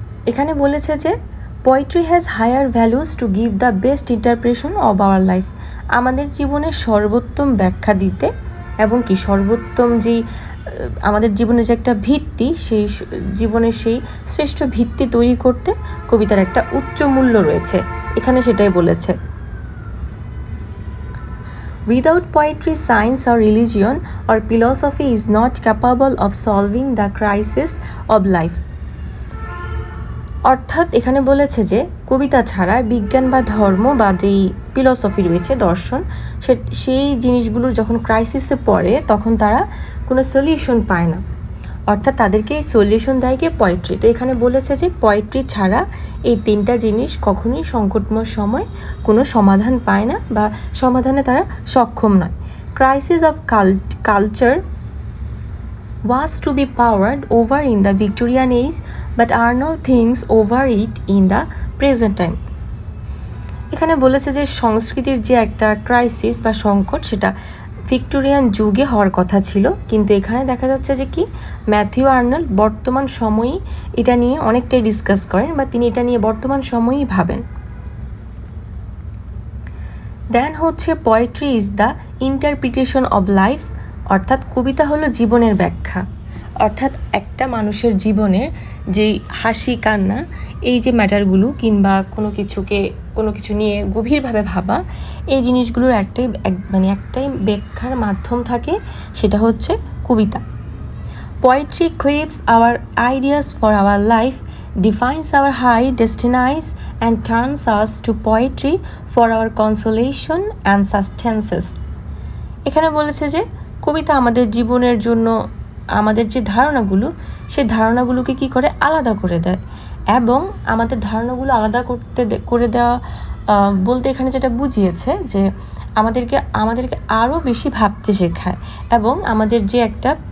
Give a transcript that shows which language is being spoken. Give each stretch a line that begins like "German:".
Bangla: এখানে বলেছে যে
English: poetry has higher values to give the best interpretation of our life,
Bangla: আমাদের জীবনের সর্বোত্তম ব্যাখ্যা দিতে এবং কি সর্বোত্তম যেই আমাদের জীবনের যে একটা ভিত্তি, সেই জীবনের সেই শ্রেষ্ঠ ভিত্তি তৈরি করতে কবিতার একটা উচ্চ মূল্য রয়েছে, এখানে সেটাই বলেছে।
English: Without poetry, science or religion or philosophy is not capable of solving the crisis of life.
Bangla: অর্থাৎ এখানে বলেছে যে কবিতা ছাড়া বিজ্ঞান বা ধর্ম বা যেই ফিলসফি রয়েছে দর্শন, সেই জিনিসগুলোর যখন ক্রাইসিসে পড়ে তখন তারা কোনো সলিউশন পায় না, অর্থাৎ তাদেরকে এই সলিউশন দেয় গিয়ে পোয়েট্রি। তো এখানে বলেছে যে পোয়েট্রি ছাড়া এই তিনটা জিনিস কখনোই সংকটময় সময় কোনো সমাধান পায় না বা সমাধানে তারা সক্ষম নয়।
English: Crisis of culture was to be powered over in the Victorian age, but Arnold thinks over it in the present time.
Bangla: এখানে বলেছে যে সংস্কৃতির যে একটা ক্রাইসিস বা সংকট সেটা ভিক্টোরিয়ান যুগে হওয়ার কথা ছিল, কিন্তু এখানে দেখা যাচ্ছে যে কি ম্যাথিউ আর্নল্ড বর্তমান সময়ই এটা নিয়ে অনেকটাই ডিসকাস করেন বা তিনি এটা নিয়ে বর্তমান সময়ই ভাবেন। দেন হচ্ছে
English: poetry is the interpretation of life,
Bangla: অর্থাৎ কবিতা হলো জীবনের ব্যাখ্যা, অর্থাৎ একটা মানুষের জীবনের যেই হাসি কান্না এই যে ম্যাটারগুলো কিংবা কোনো কিছু নিয়ে গভীরভাবে ভাবা, এই জিনিসগুলোর একটাই ব্যাখ্যার মাধ্যম থাকে, সেটা হচ্ছে কবিতা।
English: Poetry cleaves our ideas for our life, defines our high destinies and turns us to poetry for our consolation and sustenance.
Bangla: এখানে বলেছে যে কবিতা আমাদের জীবনের জন্য আমাদের যে ধারণাগুলো সেই ধারণাগুলোকে কি করে আলাদা করে দেয়, এবং আমাদের ধারণাগুলো আলাদা করে দেওয়া বলতে এখানে যেটা বুঝিয়েছে যে আমাদেরকে আরও বেশি ভাবতে শেখায় এবং আমাদের যে একটা